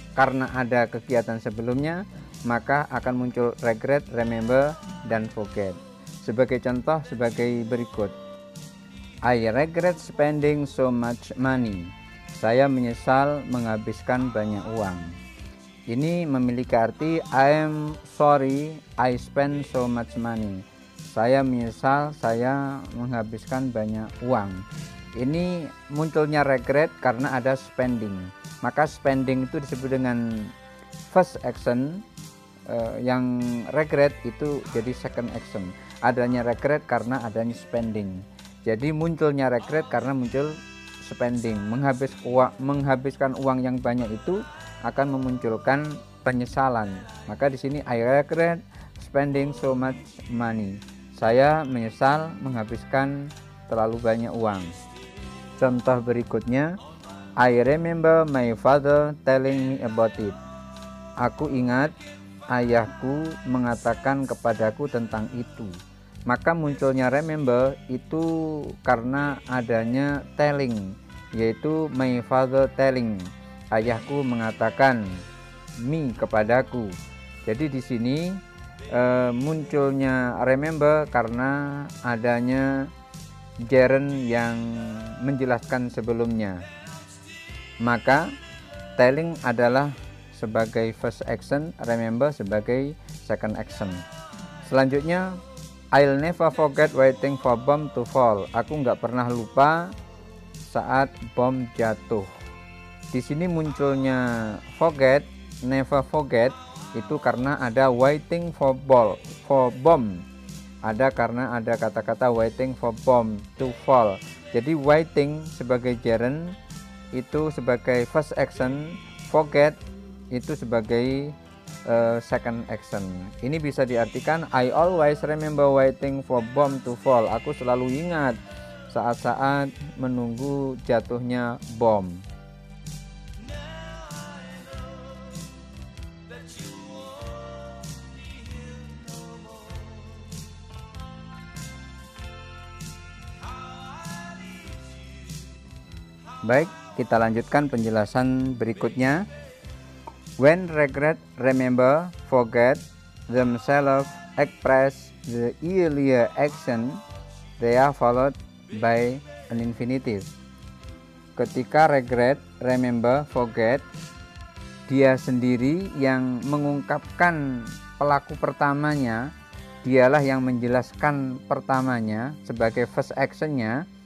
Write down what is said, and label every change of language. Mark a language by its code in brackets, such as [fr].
[id] Karena ada kegiatan sebelumnya, maka akan muncul regret, remember, dan forget. Sebagai contoh sebagai berikut. [en] I regret spending so much money. [id] Saya menyesal menghabiskan banyak uang. Ini memiliki arti [en] I am sorry I spend so much money. [id] Saya menyesal saya menghabiskan banyak uang. Ini munculnya regret karena ada spending. Maka spending itu disebut dengan first action, yang regret itu jadi second action. Adanya regret karena adanya spending. Jadi munculnya regret karena muncul spending. Menghabiskan uang yang banyak itu akan memunculkan penyesalan. Maka di sini [en] I regret spending so much money. [id] Saya menyesal menghabiskan terlalu banyak uang. Contoh berikutnya, [en] I remember my father telling me about it. [id] Aku ingat ayahku mengatakan kepadaku tentang itu. Maka munculnya remember itu karena adanya telling, yaitu [en] my father telling. [id] Ayahku mengatakan me kepadaku. Jadi di sini munculnya remember karena adanya gerund yang menjelaskan sebelumnya. Maka telling adalah sebagai first action, remember sebagai second action. Selanjutnya, [en] I'll never forget waiting for bomb to fall. [id] Aku nggak pernah lupa saat bom jatuh. Di sini munculnya forget, never forget itu karena ada waiting for bomb. Ada karena ada kata-kata waiting for bomb to fall. Jadi waiting sebagai gerund itu sebagai first action, forget itu sebagai second action. Ini bisa diartikan [en] I always remember waiting for bomb to fall. [id] Aku selalu ingat saat-saat menunggu jatuhnya bom. Baik, kita lanjutkan penjelasan berikutnya. [en] When regret, remember, forget themselves express the earlier action, they are followed by an infinitive. [id] Ketika regret, remember, forget, dia sendiri yang mengungkapkan pelaku pertamanya, dialah yang menjelaskan pertamanya sebagai first actionnya.